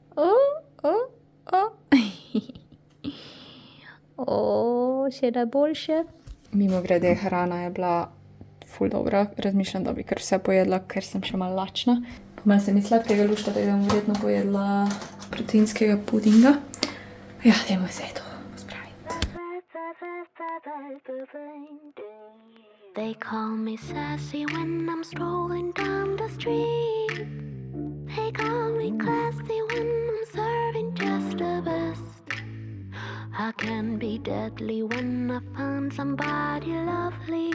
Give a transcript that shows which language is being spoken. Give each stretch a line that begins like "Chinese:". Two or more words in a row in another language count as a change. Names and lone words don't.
Slovenian: Še najboljše. Mimogrede, hrana je bila ful dobra, razmišljam, da bi kar vse pojedla, ker sem še malo lačna. Malo se mi sladkega lušta, da bom verjetno pojedla proteinskega pudinga. Ja, dajmo se to pospraviti.
English: They call me sassy when I'm strolling down the street. They call me classy when I'm serving just the best. I can be deadly when I find somebody lovely.